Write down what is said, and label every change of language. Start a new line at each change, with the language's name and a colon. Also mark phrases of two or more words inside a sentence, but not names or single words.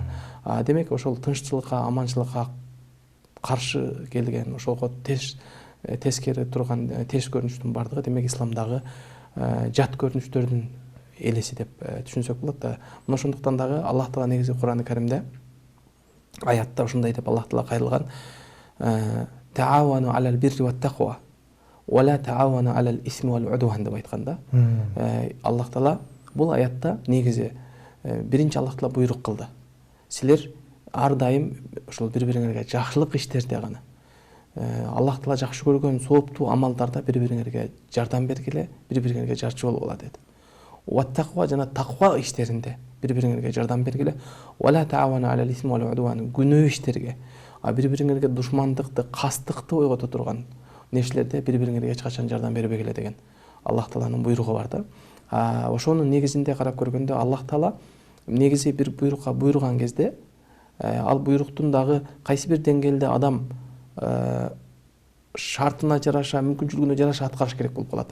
Kyrgyz: Демек ошол тынччылыкка, аманчылыкка каршы келген, ошого тескери турган терс көрүнүштүн баардыгы демек исламдагы жат көрүнүштөрдүн элеси деп түшүнсөк болот да. Мына ошондуктан дагы Аллах таала негизи Кур'ан-ы Каримде аятта ушундай деп Аллах таала кайрылган:
Arabic: "تعاونوا على البر والتقوى، ولا تعاونوا على الإثم والعدوان"
Kyrgyz: деп айтканда, Аллах таала бул аятта негизи биринчи Аллах таала буйрук кылды. Силер ар дайым ошол бири-бириңерге жакшылык иштерде гана, Аллах таала жакшы көргөн сооптуу амалдарда бири-бириңерге жардам бергиле, бири-бириңерге жарчы болгула деди.
Arabic: والتقوى
Kyrgyz: жана таква иштеринде бири-бириңерге жардам бергиле.
Arabic: ولا تعاونوا على الإثم والعدوان,
Kyrgyz: күнөө иштерге, бири-бириңерге душмандыкты, кастыкты ойгото турган нерселерде бири-бириңерге эч качан жардам бербегиле деген Аллах тааланын буйругу бар да. Ошонун негизинде карап көргөндө Аллах таала негизи бир буйрукка буйруган кезде ал буйруктун дагы кайсы бир деңгээлде адам шартына жараша, мүмкүнчүлүгүнө жараша аткарыш керек болуп калат.